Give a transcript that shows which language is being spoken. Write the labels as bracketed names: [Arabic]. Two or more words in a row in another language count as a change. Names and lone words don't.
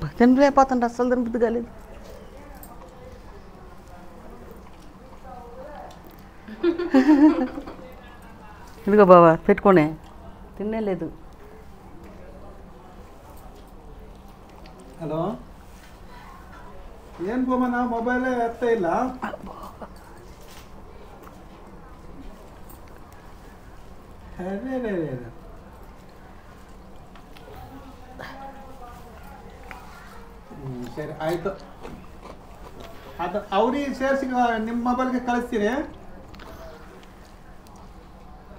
[Telugu] తినలేకపోతుంటే అస్సలు తినబుద్ధి కాలేదు. ఇదిగో బాబా పెట్టుకోనే, తినలేదు. హలో, ఏం పోమన్నా మొబైలే ఎత్త ಇಲ್ಲ. [Kannada] ಸರಿ ಆಯ್ತು. ಅದು ಅವ್ರಿಗೆ ಸೇರಿಸಿ ನಿಮ್ಮ ಮೊಬೈಲ್ಗೆ ಕಳಿಸ್ತೀರಿ, ಲೆಕ್ಕ ಮಾಡಿ.